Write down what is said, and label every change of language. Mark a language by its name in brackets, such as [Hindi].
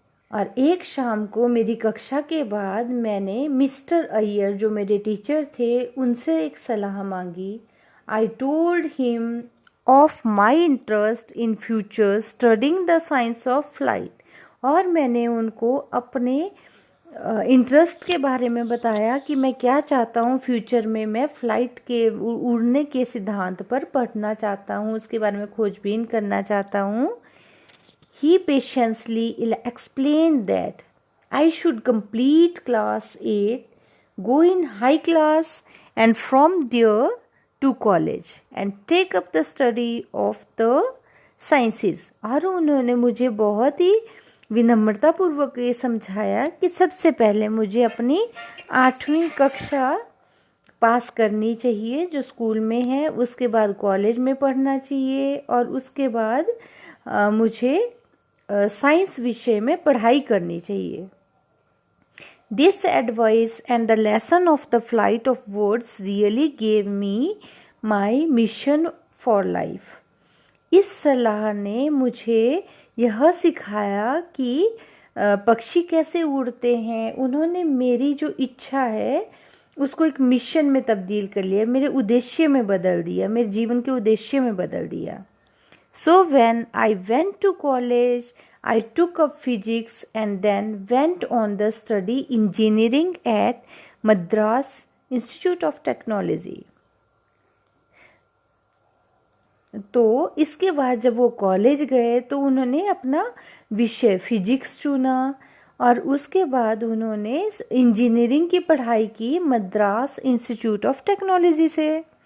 [Hindi] और एक शाम को मेरी कक्षा के बाद मैंने मिस्टर अय्यर जो मेरे टीचर थे उनसे एक सलाह मांगी। [English] I told him of my interest in future studying the science of flight. [Hindi] और मैंने उनको अपने इंटरेस्ट के बारे में बताया कि मैं क्या चाहता हूँ फ्यूचर में, मैं फ़्लाइट के उड़ने के सिद्धांत पर पढ़ना चाहता हूँ, उसके बारे में खोजबीन करना चाहता हूँ। [English] He patiently explained that I should complete class 8, go in high class and from there to college and take up the study of the sciences. [Hindi] और उन्होंने मुझे बहुत ही विनम्रतापूर्वक ये समझाया कि सबसे पहले मुझे अपनी 8वीं कक्षा पास करनी चाहिए जो स्कूल में है, उसके बाद कॉलेज में पढ़ना चाहिए और उसके बाद मुझे साइंस विषय में पढ़ाई करनी चाहिए। [English] This advice and the lesson of the flight of words really gave me my mission for life. [Hindi] इस सलाह ने मुझे यह सिखाया कि पक्षी कैसे उड़ते हैं। उन्होंने मेरी जो इच्छा है उसको एक मिशन में तब्दील कर लिया, मेरे उद्देश्य में बदल दिया, मेरे जीवन के उद्देश्य में बदल दिया। [English] So when I went to college, I took up physics and then went on the study engineering at Madras Institute of Technology. [Hindi] तो इसके बाद जब वो कॉलेज गए तो उन्होंने अपना विषय फिजिक्स चुना और उसके बाद उन्होंने इंजीनियरिंग की पढ़ाई की मद्रास इंस्टीट्यूट ऑफ टेक्नोलॉजी से।